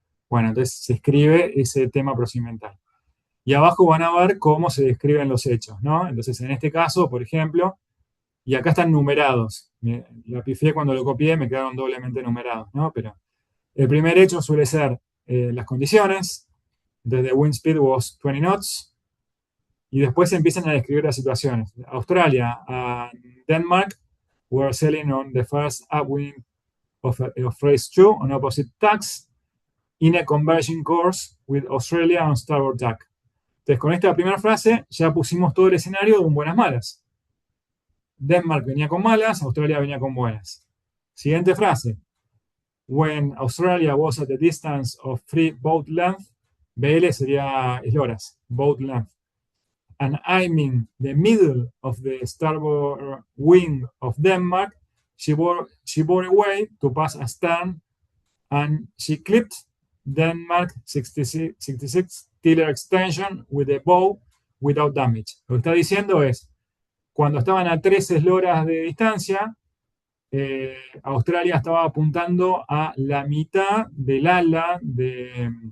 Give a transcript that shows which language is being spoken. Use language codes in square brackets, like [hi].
[es] Bueno, entonces se escribe ese tema procedimental. Y abajo van a ver cómo se describen los hechos, ¿no? Entonces, en este caso, por ejemplo, y acá están numerados. La pifié cuando lo copié, me quedaron doblemente numerados, ¿no? Pero el primer hecho suele ser las condiciones. Entonces, [en] the wind speed was 20 knots. [es] Y después se empiezan a describir las situaciones. [en] Australia and Denmark were sailing on the first upwind of phase 2 on opposite tacks in a converging course with Australia on starboard tack. [es] Entonces, con esta primera frase ya pusimos todo el escenario de un buenas malas. Denmark venía con malas, Australia venía con buenas. Siguiente frase. [en] When Australia was at a distance of 3 boat length, BL [es] sería esloras, [en] boat length. And aiming the middle of the starboard wing of Denmark, she bore away to pass astern, and she clipped Denmark 66 tiller extension with a bow without damage. [es] Lo que está diciendo es, cuando estaban a 3 esloras de distancia, Australia estaba apuntando a la mitad del ala de